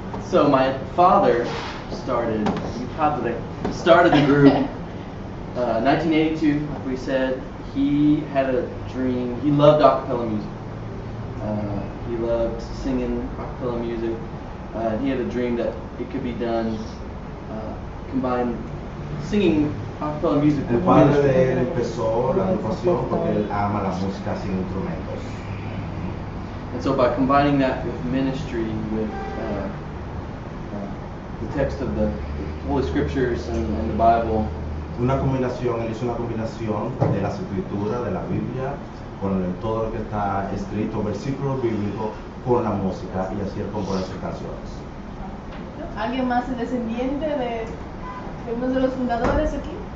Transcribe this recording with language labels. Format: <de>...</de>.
<en>So my father started the group 1982, like we said. He had a dream. He loved a cappella music. He loved singing a cappella music. He had a dream that it could be done, combined singing a cappella music</en> <es>El</es> <en>with</en> <es>padre de</es> <en>ministry.</en> <es>él empezó la agrupación porque él ama la música sin instrumentos.</es> <en>And so by combining that with ministry, with the text of the Holy Scriptures and the Bible,</en> <es>Él hizo una combinación de las escrituras, de la Biblia, con todo lo que está escrito, versículos bíblicos, con la música, y así él compone sus canciones. ¿Alguien más es descendiente de uno de los fundadores aquí?</es>